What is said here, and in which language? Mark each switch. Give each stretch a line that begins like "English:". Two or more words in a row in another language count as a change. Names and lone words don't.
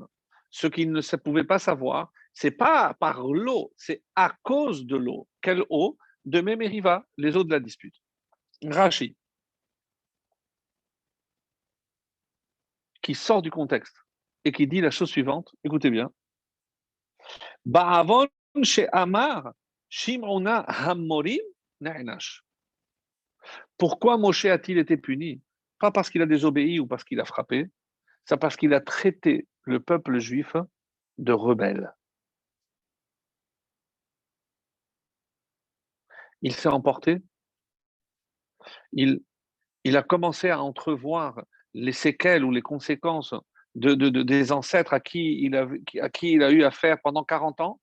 French: Ce qu'ils ne pouvaient pas savoir, c'est pas par l'eau, c'est à cause de l'eau. Quelle eau? De Mémériva, les eaux de la dispute. Rachi, qui sort du contexte et qui dit la chose suivante, écoutez bien.
Hebrew: בעון שאמר שמעו נא המורים.
French: Pourquoi Moshe a-t-il été puni? Pas parce qu'il a désobéi ou parce qu'il a frappé, c'est parce qu'il a traité le peuple juif de rebelle. Il s'est emporté, il, il a commencé à entrevoir les séquelles ou les conséquences des ancêtres à qui il a eu affaire pendant 40 ans.